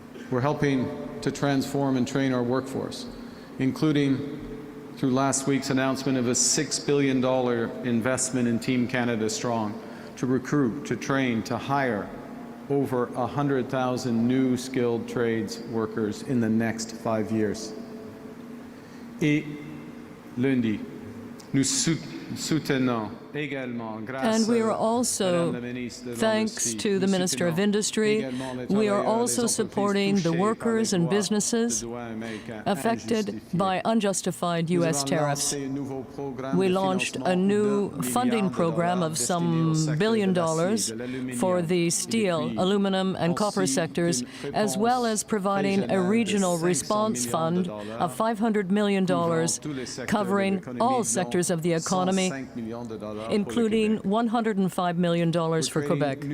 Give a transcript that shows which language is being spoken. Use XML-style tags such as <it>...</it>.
<en>We're helping to transform and train our workforce, including through last week's announcement of a $6 billion investment in Team Canada Strong to recruit, to train, to hire over 100,000 new skilled trades workers in the next 5 years.</en> <fr>Et lundi, nous soutenons également,</fr> <en>and we are also, thanks to the Minister of Industry, we are also supporting the workers and businesses affected by unjustified U.S. tariffs. We launched a new funding program of some $1 billion for the steel, aluminum, and copper sectors, as well as providing a regional response fund of $500 million covering all sectors of the economy, including $105 million for Quebec.</en>